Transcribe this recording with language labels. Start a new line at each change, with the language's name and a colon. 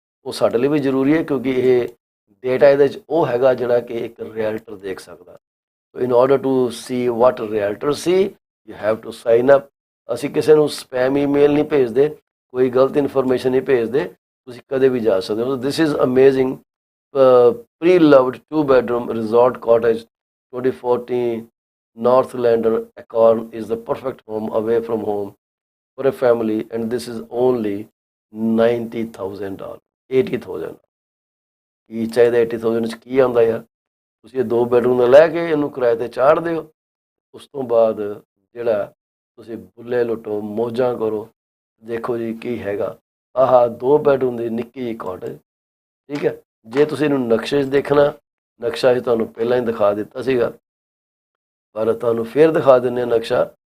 Punjabi: ਉਹ ਸਾਡੇ ਲਈ ਵੀ ਜ਼ਰੂਰੀ ਹੈ ਕਿਉਂਕਿ ਇਹ ਡੇਟਾ ਇਹਦੇ 'ਚ ਉਹ ਹੈਗਾ ਜਿਹੜਾ ਕਿ ਇੱਕ ਰੀਅਲਟਰ ਦੇਖ ਸਕਦਾ।
English: So in order to see what realtor see you have to sign up.
Punjabi: ਅਸੀਂ ਕਿਸੇ ਨੂੰ ਸਪੈਮ ਈਮੇਲ ਨਹੀਂ ਭੇਜਦੇ, ਕੋਈ ਗਲਤ ਇਨਫੋਰਮੇਸ਼ਨ ਨਹੀਂ ਭੇਜਦੇ, ਤੁਸੀਂ ਕਦੇ ਵੀ ਜਾ ਸਕਦੇ ਹੋ।
English: This is amazing pre loved 2 bedroom resort cottage 2014 Northlander Acorn is the perfect home away from home for a family and this is only $90,000 $80,000।
Punjabi: ਕੀ ਚਾਹੀਦਾ 80,000 'ਚ ਕੀ ਆਉਂਦਾ ਯਾਰ। ਤੁਸੀਂ ਇਹ 2 ਬੈਡਰੂਮ ਦਾ ਲੈ ਕੇ ਇਹਨੂੰ ਕਿਰਾਏ ਤੇ ਚਾੜ ਦਿਓ, ਉਸ ਤੋਂ ਬਾਅਦ ਜਿਹੜਾ ਤੁਸੀਂ ਬੁੱਲੇ ਲੁੱਟੋ ਮੌਜਾਂ ਕਰੋ। ਦੇਖੋ ਜੀ ਕੀ ਹੈਗਾ, ਆਹ 2 ਬੈਡਰੂਮ ਦੀ ਨਿੱਕੀ ਜਿਹੀ ਕਾਟੇਜ। ਠੀਕ ਹੈ, ਜੇ ਤੁਸੀਂ ਇਹਨੂੰ ਨਕਸ਼ੇ 'ਚ ਦੇਖਣਾ, ਨਕਸ਼ਾ ਹੀ ਤੁਹਾਨੂੰ ਪਹਿਲਾਂ ਹੀ ਦਿਖਾ ਦਿੱਤਾ ਸੀਗਾ ਪਰ ਤੁਹਾਨੂੰ ਫੇਰ ਦਿਖਾ ਦਿੰਦੇ ਹਾਂ ਨਕਸ਼ਾ।